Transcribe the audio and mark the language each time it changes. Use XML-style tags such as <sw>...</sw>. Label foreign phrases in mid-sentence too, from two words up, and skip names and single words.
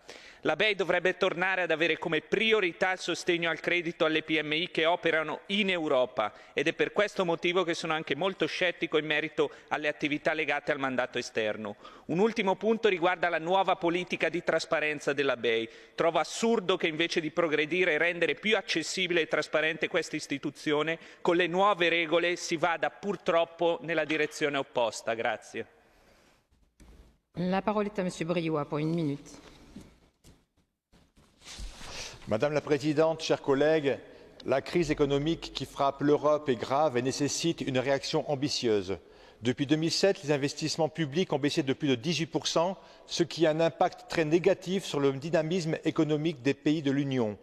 <it>La BEI dovrebbe tornare ad avere come priorità il sostegno al credito alle PMI che operano in Europa, ed è per questo motivo che sono anche molto scettico in merito alle attività legate al mandato esterno. Un ultimo punto riguarda la nuova politica di trasparenza della BEI. Trovo assurdo che invece di progredire e rendere più accessibile e trasparente questa istituzione, con le nuove regole si vada purtroppo nella direzione opposta. Grazie.</it> <fr>La parole est à Monsieur Briouat pour 1 minute. Madame la Présidente, chers collègues, la crise économique qui frappe l'Europe est grave et nécessite une réaction ambitieuse. Depuis 2007, les investissements publics ont baissé de plus de 18%, ce qui a un impact très négatif sur le dynamisme économique des pays de l'Union.</fr>